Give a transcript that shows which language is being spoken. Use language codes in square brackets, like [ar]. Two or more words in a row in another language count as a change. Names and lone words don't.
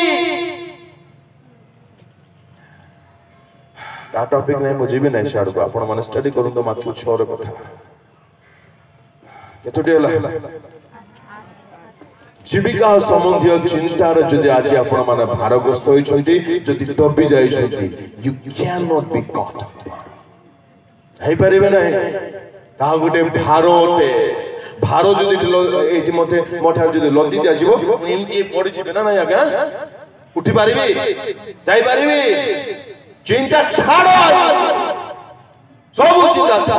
[or] ତା ଟପିକ ନାହିଁ, ମୁଁ ଯିବି ନାହିଁ ସିଆଡ଼କୁ। ଆପଣ ମାନେ ଷ୍ଟଡି କରନ୍ତୁ ମାତ୍ର 6 କଥା। କେତୋଟି ହେଲା? ଜୀବିକା ସମ୍ବନ୍ଧୀୟ ଚିନ୍ତାର ଯଦି ଆଜି ଆପଣ ମାନେ ଭାରଗ୍ରସ୍ତ ହୋଇଛନ୍ତି, ଯଦି ଦବି ଯାଇଛନ୍ତି, [en] you cannot be caught up, [or] ହେଇପାରିବେ ନାହିଁ। ତାହା ଗୋଟେ ଭାର ଅଟେ। ଭାର ଯଦି ଏଇଠି ମତେ ମୋ ଠାରୁ ଯଦି ଲଦି ଦିଆଯିବ, ଏମିତି ପଡ଼ିଯିବେ ନା ନାଇଁ ଆଜ୍ଞା? ଉଠି ପାରିବି, ଯାଇପାରିବି? ଚିନ୍ତା ଛାଡ଼, ସବୁ ଚିନ୍ତା ଛାଡ଼।